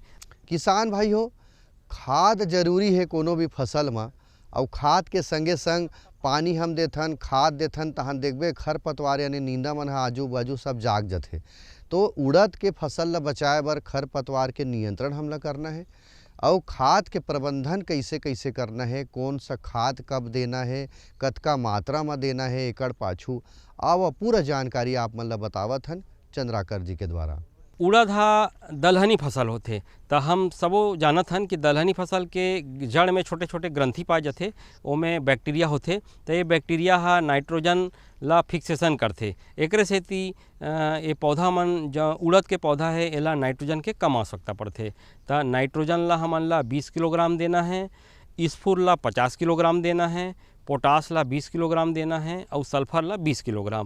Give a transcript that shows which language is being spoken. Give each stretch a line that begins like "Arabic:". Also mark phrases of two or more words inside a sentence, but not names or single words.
Chhattisgarhi: किसान भाई हो, खाद जरूरी है कोनो भी फसल में, और खाद के संगे संग पानी हम देथन, खाद देथन तहन देखबे खरपतवार यानी नींदा मन आजू बाजू सब जाग जाते। तो उड़द के फसल ला बचाए बर खरपतवार के नियंत्रण हमला करना है और खाद के प्रबंधन कैसे कैसे करना है, कौन सा खाद कब देना है, कतका मात्रा में देना है एकड़ पाछू, और पूरा जानकारी आप मन ला बतावत हन चंद्राकर जी के द्वारा। उड़द दलहनी फसल होते तो हम सबो जानत हन कि दलहनी फसल के जड़ में छोटे छोटे ग्रंथि पाए जाते, ओमें बैक्टीरिया होते। तो ये बैक्टीरिया नाइट्रोजन ला फिक्सेशन करते। एकरे सेती ये पौधा मन जो उड़द के पौधा है एला नाइट्रोजन के कम आवश्यकता पड़ते। तो नाइट्रोजन ला हमन ला 20 किलोग्राम देना है, स्फूर ला 50 किलोग्राम देना है, पोटास ला 20 किलोग्राम देना है और सल्फर ला 20 किलोग्राम।